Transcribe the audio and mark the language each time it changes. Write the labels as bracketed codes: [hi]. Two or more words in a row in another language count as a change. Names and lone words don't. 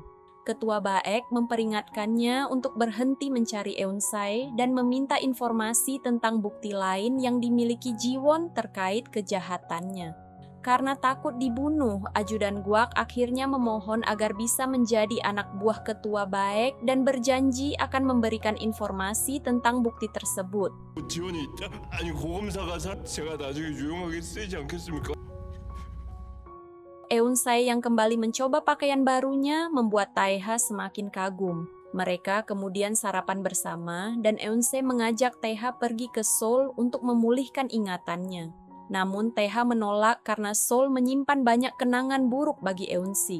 [id] Ketua Baek memperingatkannya untuk berhenti mencari Eun-se dan meminta informasi tentang bukti lain yang dimiliki Ji-won terkait kejahatannya. Karena takut dibunuh, ajudan Guak akhirnya memohon agar bisa menjadi anak buah ketua Baek dan berjanji akan memberikan informasi tentang bukti tersebut. [ko] 지원이 아니 고검사가 제가 나중에 유용하게 쓰이지 않겠습니까? [id] Eun-se yang kembali mencoba pakaian barunya membuat Taeha semakin kagum. Mereka kemudian sarapan bersama dan Eun-se mengajak Taeha pergi ke Seoul untuk memulihkan ingatannya. Namun Taeha menolak karena Seoul menyimpan banyak kenangan buruk bagi Eun-se.